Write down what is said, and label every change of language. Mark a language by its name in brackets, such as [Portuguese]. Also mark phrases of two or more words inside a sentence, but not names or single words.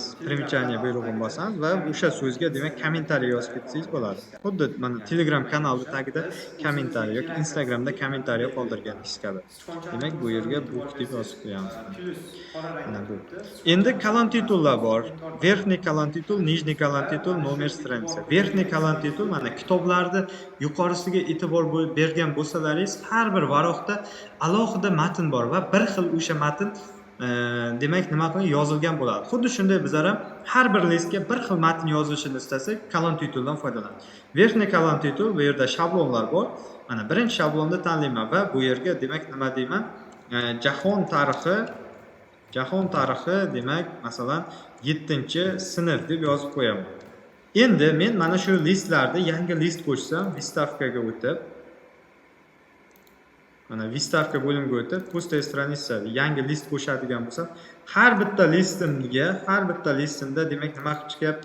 [Uzbek] Примечание buyrug'ini bosamiz va o'sha so'zga demak kommentariy yozib ketsangiz bo'ladi. Xuddi mana Telegram kanali tagida kommentariy yoki Instagramda kommentariy qoldirganingiz kabi. Demak bu yerga book deb yozib qo'yamiz. Mana bu. Endi колонн titullar bor. [Russian] Верхний колонн titul, нижний колонн titul, nomer страница. Верхний колонн [Uzbek] titul mana kitoblarni yuqorisiga e'tibor bergan bo'lsalaringiz, har bir varoqda alohida matn bor va bir xil o'sha matn demak nima qilgan yozilgan bo'ladi. Xuddi shunday bizlar ham har bir listga bir xil matn yozilishini istasak, колонн tituldan foydalanamiz. [Russian] Верхний колонн [Uzbek] titul, bu yerda shablonlar bor. Mana birinchi shablonni tanlayman va bu yerga demak nima deyman? Jahon tarixi demak masalan 7-sinf deb yozib qo'yaman. Endi men mana shu listlarni yangi list qo'shsam, Vistavkaga o'tib mana vistavka bo'limiga o'tib, [Russian] пустая страница [Uzbek] yangi list qo'shadigan bo'lsam, har bitta listimda demak nima qilib chiqyapti?